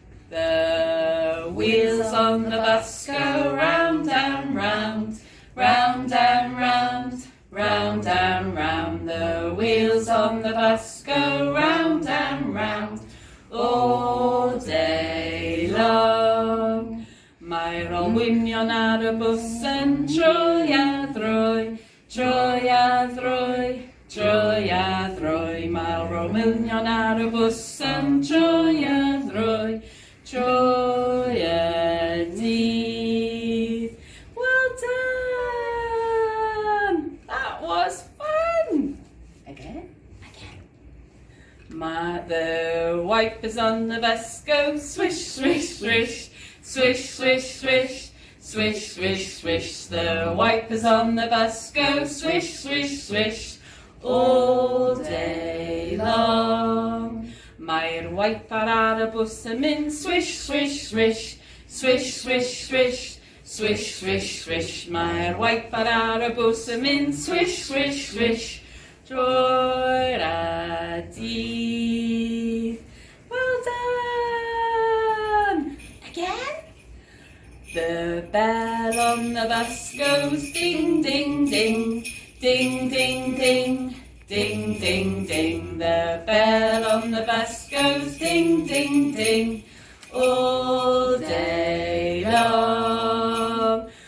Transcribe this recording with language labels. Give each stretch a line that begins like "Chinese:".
English: The wheels on the bus go round and round, round and round, round and round. The wheels on the bus go round and round all day long.
Welsh: Mae'r olwynion ar y bws yn troi a throi, troi a throi, troi a throi. Mae'r olwynion ar y bws yn troi a throi, troi a dydd.
English: Well done! That was fun! Again. The wipers on the bus go swish, swish, swish, swish, swish, swish, swish, swish, swish. The wipers on the bus go swish, swish, swish, all day long.
Welsh: Mae'r wiper ar y bws yn mynd swish, swish, swish, swish, swish, swish, swish, swish, swish. Mae'r wiper ar y bws yn mynd swish, swish, swish, drwy'r a dydd.
English: Well done! Again. The bell on the bus goes ding, ding, ding, ding, ding, ding, ding, ding, ding. The bell on the bus goes ding, ding, ding, all day long.